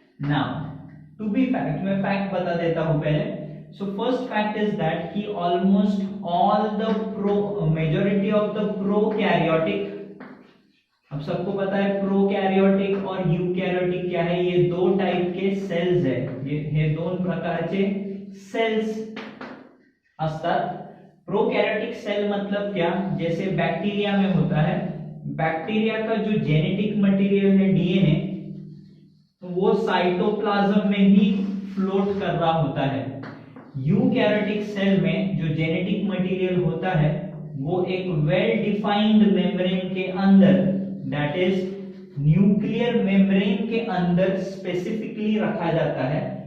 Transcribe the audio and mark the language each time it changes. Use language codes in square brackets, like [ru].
[en] now to be fact, [hi] मैं fact बता देता हूं पहले. [en] so first fact is that कि almost all the majority of the prokaryotic, [hi] अब सबको पता है प्रोकैरियोटिक और यूकैरियोटिक क्या है. ये दो टाइप के सेल्स है, [mr] हे दोन प्रकारचे सेल्स असतात. [hi] प्रोकैरियोटिक सेल मतलब क्या, जैसे बैक्टीरिया में होता है, बैक्टीरिया का जो जेनेटिक मटेरियल है डीएनए, वो साइटोप्लाज्म में ही फ्लोट कर रहा होता है. यूकैरियोटिक सेल में जो जेनेटिक मटेरियल होता है वो एक वेल डिफाइंड मेम्ब्रेन के अंदर, दैट इज न्यूक्लियर मेम्ब्रेन के अंदर स्पेसिफिकली रखा जाता है.